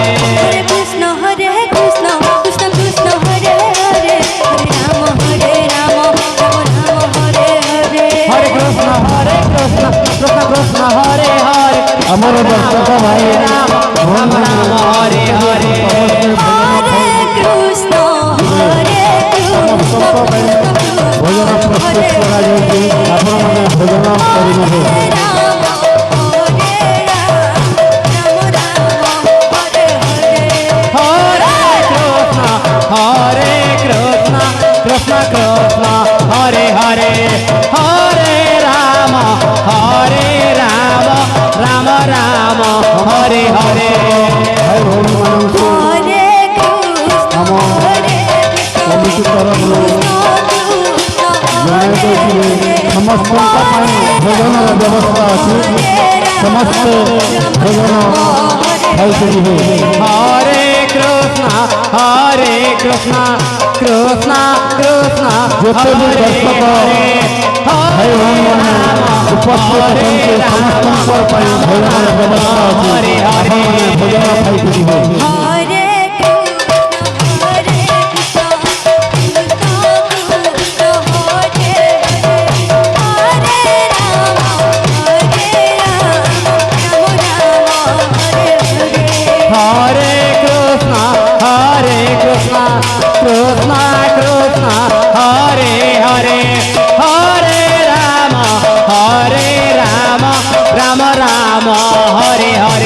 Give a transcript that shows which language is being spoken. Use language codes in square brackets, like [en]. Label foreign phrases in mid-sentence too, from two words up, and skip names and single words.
[sa] हरे कृष्ण कृष्ण कृष्ण कृष्ण हरे हरे हरे राम राम राम हरे हरे हरे कृष्ण कृष्ण कृष्ण हरे हरे [or] ଆମର ଦର୍ଶକ ଭାଇ [sa] राम राम हरे हरे हरे कृष्ण [or] ଭୋଜନ ପ୍ରସ୍ତୁତ कराଯାଉଛି ଆପଣମାନେ ଭୋଜନ କରିନେବେ [sa] राम हरे हरे हरे कृष्ण कृष्ण कृष्ण हरे हरे हरे राम राम राम हरे हरे [or] ଭାଇ ଭଉଣୀମାନଙ୍କୁ [sa] हरे कृष्ण [or] କମିଟି ତରଫରୁ ଜଣାଇ ଦେଇଥିଲେ ସମସ୍ତଙ୍କ ପାଇଁ ଭୋଜନର ବ୍ୟବସ୍ଥା ଅଛି ସମସ୍ତେ ଭୋଜନ ଖାଇପାରିବେ [sa] हरे कृष्ण कृष्ण कृष्ण [or] ଯେତେ ବି ଦର୍ଶକ ଭାଇ ଭଉଣୀମାନେ ଉପସ୍ଥିତ ଅଛନ୍ତି ସମସ୍ତଙ୍କ ପାଇଁ ଭୋଜନର ବ୍ୟବସ୍ଥା ଅଛି ଆପଣମାନେ ଭୋଜନ ଖାଇପାରିବେ [sa] हरे कृष्ण हरे कृष्ण कृष्ण कृष्ण हरे हरे हरे राम राम राम हरे हरे